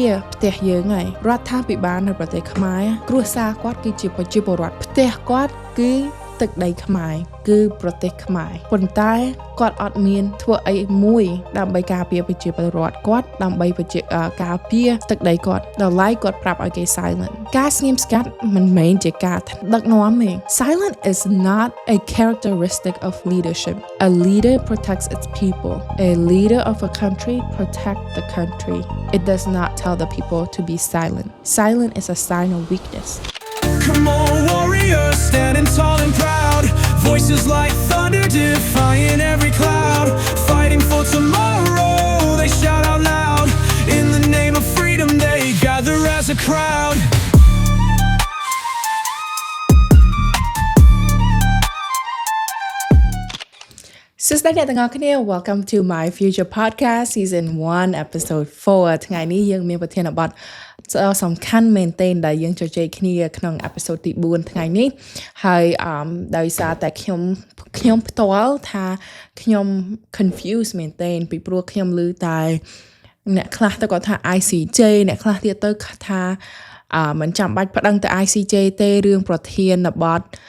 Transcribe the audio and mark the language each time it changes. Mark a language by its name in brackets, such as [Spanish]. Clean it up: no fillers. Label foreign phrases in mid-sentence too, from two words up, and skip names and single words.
[Khmer] រផ្ទះយើងហើយរដ្ឋាភិបាលនៅប្រទេសខ្មែរគ្រួសារគាត់គឺជាប្រជាពលរដ្ឋផ្ទះគាត់គឺទឹកដីខ្មែរគឺប្រ ទេសខ្មែរប៉ុន្តែគាត់អត់មានធ្វើអីមួយដើម្បីការពារប្រជាពលរដ្ឋគាត់ដើម្បីការពារទឹកដីគាត់ដល់ឡៃគាត់ប្រាប់ឲ្យគេ silent ការស្ងៀមស្ងាត់មិនមែនជាការដឹកនាំទេ [English] silent is not a characteristic of leadership a leader protects its people a leader of a country protect the country it does not tell the people to be silent is a sign of weakness. Come on, warriors, standing tall and proud. Voices like thunder, defying every cloud. Fighting for tomorrow, they shout out loud. In the name of freedom, they gather as a crowd. Sister [Khmer] អ្នកទាំងអស់គ្នា [English] welcome to my future podcast season 1 episode 4 [Khmer] ថ្ងៃនេះយើងមានប្រធា នបទសំខាន់មែនទែនដែលយើងជជែកគ្នាក្នុង episode ទី4ថ្ងៃនេះហើយដោយសារតែខ្ញុំផ្ទាល់ថាខ្ញុំ confused មែនទែនពីព្រោះខ្ញុំឮតែអ្នកខ្លះទៅគាត់ថា ICJ អ្នកខ្លះទៀតទៅថាមិនចាំបាច់ប្តឹងទៅ ICJ ទេរឿងប្រធានបទ